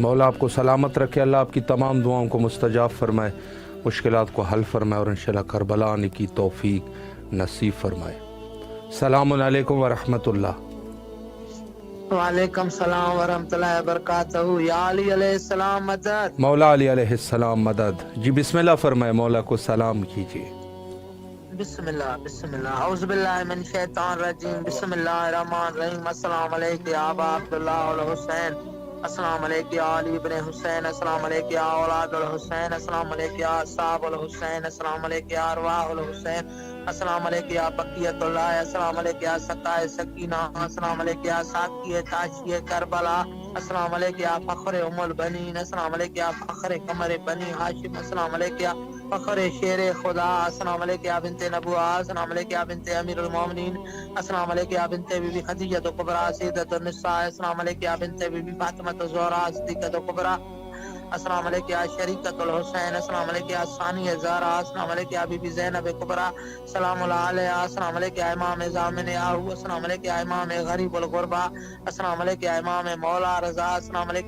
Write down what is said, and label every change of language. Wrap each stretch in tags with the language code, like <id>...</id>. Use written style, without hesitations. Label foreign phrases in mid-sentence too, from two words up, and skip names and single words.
<ur>مولا آپ کو سلامت رکھے، اللہ آپ کی تمام دعاؤں کو مستجاب فرمائے، مشکلات کو حل فرمائے اور انشاءاللہ کربلا آنے کی توفیق نصیب فرمائے۔ السلام علیکم ورحمۃ اللہ۔ وعلیکم السلام ورحمۃ اللہ وبرکاتہ۔ یا علی علیہ السلام مدد۔ مولا علی علیہ السلام مدد۔ جی بسم اللہ فرمائے، مولا کو سلام کیجیے۔</ur> <ar>بسم الله أعوذ بالله من الشيطان الرجيم بسم الله الرحمن الرحيم السلام عليكم يا أبا عبد الله والحسين السلام عليكم يا علي ابن الحسين السلام عليكم يا أولاد الحسين السلام عليكم يا أصحاب الحسين السلام عليكم يا أرواح الحسين السلام عليكم يا بقية الله السلام عليكم يا</ar> <ur>سقائے سکینہ</ur> <ar>السلام عليكم يا</ar> <ur>ساقیِ تشنۂ کربلا</ur> <ar>السلام عليكم يا</ar> <ur>فخرِ ام البنین</ur> <ar>السلام عليكم يا</ar> <ur>فخرِ قمرِ بنی ہاشم</ur> <ar>السلام عليكم يا</ar> <ur>فخرِ شیرِ خدا</ur> <ar>السلام عليكم يا بنت النبوة السلام عليكم يا بنت أمير المؤمنين السلام عليكم يا بنت بيبي خديجة الكبرى سيدة النساء السلام عليكم يا بنت بيبي فاطمة الزهراء الصديقة الكبرى السلام عليكم يا شريكة حسين السلام عليكم يا ثانية الزهراء السلام عليكم يا بيبي زينب الكبرى سلام عليها السلام عليكم يا إمام ضامن ياهو السلام عليكم يا إمام غريب الغرباء السلام عليكم يا إمام مولا رضا السلام عليكم</ar>